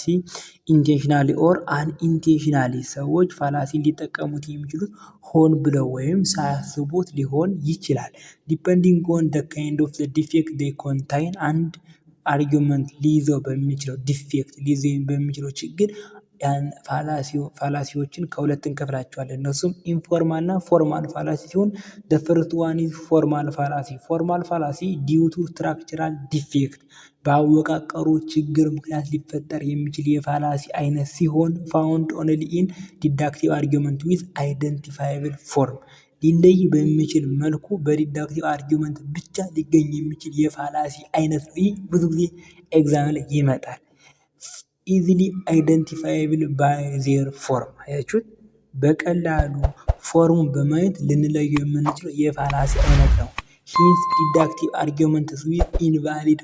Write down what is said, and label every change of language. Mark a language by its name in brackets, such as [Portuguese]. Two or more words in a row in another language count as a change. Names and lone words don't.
[English] intentionally or unintentionally። [Amharic] ሰዎች ፋላሲ ሊጠቀሙት የሚችሉት ሆን ብለው ወይም ሳያስቡት ሊሆን ይችላል። [English] depending on the kind of defect they contain። [Amharic] አንድ አርጊውመንት ሊይዘው በሚችለው ዲፌክት ሊይዘው በሚችለው ችግር ያን ፋላሲዎችን ከሁለት እንከፍላቸዋለን። እነሱም ኢንፎርማል እና [English] formal fallacy [Amharic] ሲሆን [English] the first one is formal fallacy። formal fallacy due to structural defect [Amharic] በአወቃቀሩ ችግር ምክንያት ሊፈጠር የሚችል የፋላሲ አይነት ሲሆን [English] found only in deductive argument with identifiable form። [Amharic] ሊለይ በሚችል መልኩ በዲዳክቲቭ አርጊውመንት ብቻ ሊገኝ የሚችል የፋላሲ አይነት ነው። ይህ ብዙ ጊዜ ኤግዛም ላይ ይመጣል። [English] easily identifiable by their form። [Amharic] አያችሁት? በቀላሉ ፎርሙን በማየት ልንለየው የምንችለው የፋላሲ አይነት ነው። [English] hence deductive arguments with invalid